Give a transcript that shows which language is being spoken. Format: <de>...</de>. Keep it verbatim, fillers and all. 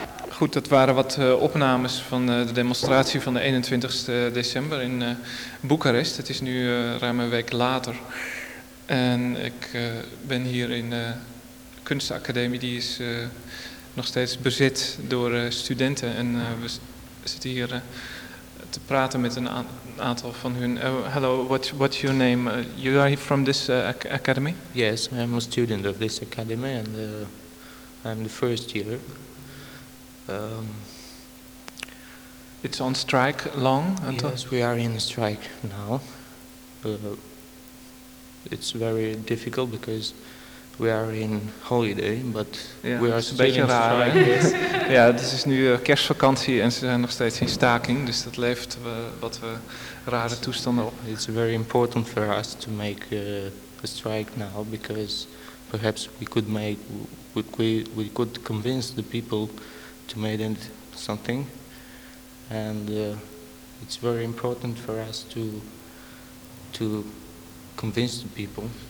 <nl>Goed, dat waren wat uh, opnames van uh, de demonstratie van de eenentwintigste december in uh, Boekarest. Het is nu uh, ruim een week later. En ik uh, ben hier in de uh, kunstacademie, die is uh, nog steeds bezet door uh, studenten. En uh, we zitten hier uh, te praten met een a- aantal van hun.</nl> <en>Uh, hello, what, what's your name? Uh, you are from this uh, academy? Yes, I'm a student of this academy and uh, I'm the first year. Um, It's on strike long? Until yes, we are in strike now. Uh, it's very difficult because we are in holiday, but</en> <nl>ja,</nl> <en>we</en> <nl>dat</nl> <en>are</en> <nl>is een beetje raar. Ja, het is nu kerstvakantie en ze zijn nog steeds in staking, dus dat levert uh, wat uh, rare toestanden op.</nl> <en>It's very important for us to make uh, a strike now because perhaps we could make we we could convince the people to make it something, and uh, it's very important for us to to convince the people.</en>